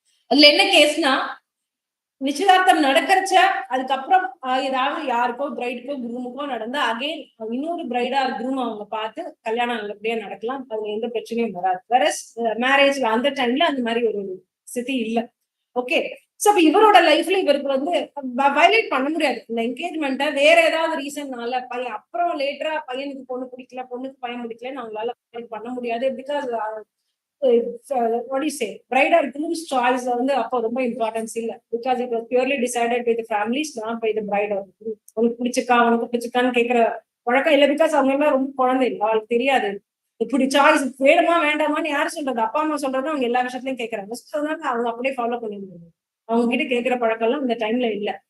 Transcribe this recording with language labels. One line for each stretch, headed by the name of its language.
Tamil: அதுல என்ன கேஸ்னா, நிச்சயதார்த்தம் நடக்கிறச்ச அதுக்கப்புறம் ஏதாவது யாருக்கோ பிரைடுக்கோ குரூமுக்கோ நடந்தா அகைன் இன்னொரு பிரைடா குரூம் அவங்க பார்த்து கல்யாணம் நல்லபடியா நடக்கலாம், அதுல எந்த பிரச்சனையும் வராது. வேற மேரேஜ்ல அந்த டைம்ல அந்த மாதிரி ஒரு ஸ்திதி இல்ல. ஓகே, சோ இப்ப இவரோட லைஃப்ல இவருக்கு வயலேட் பண்ண முடியாது இந்த என்கேஜ்மெண்ட்டை. வேற ஏதாவது ரீசன்னால பையன் அப்புறம் லேட்டரா பையனுக்கு பொண்ணு பிடிக்கல, பொண்ணுக்கு பையன் பிடிக்கலன்னு அவங்களால பண்ண முடியாது. Because
English: what do you say, bride or groom's choice
Tamil: வந்து அப்போ ரொம்ப இம்பார்ட்டன்ஸ் இல்ல.
English: Because it was purely decided by the families, not by the bride or groom.
Tamil: உனக்கு பிடிச்சிருக்கான்னு கேட்கிற வழக்கம் இல்ல. பிகாஸ் அவங்க எல்லாம் ரொம்ப குழந்தை இல்லை, அவளுக்கு தெரியாது இப்படி சாய்ஸ் வேணுமா வேண்டாமான்னு யாரு சொல்றது, அப்பா அம்மா சொல்றது அவங்க எல்லா விஷயத்துலயும் கேட்கறாங்க. அதனால அவங்க அப்படியே ஃபாலோ பண்ணிடுவாங்க. அவங்க கிட்ட கேட்கிற பழக்கம் எல்லாம் இந்த டைம்ல இல்ல.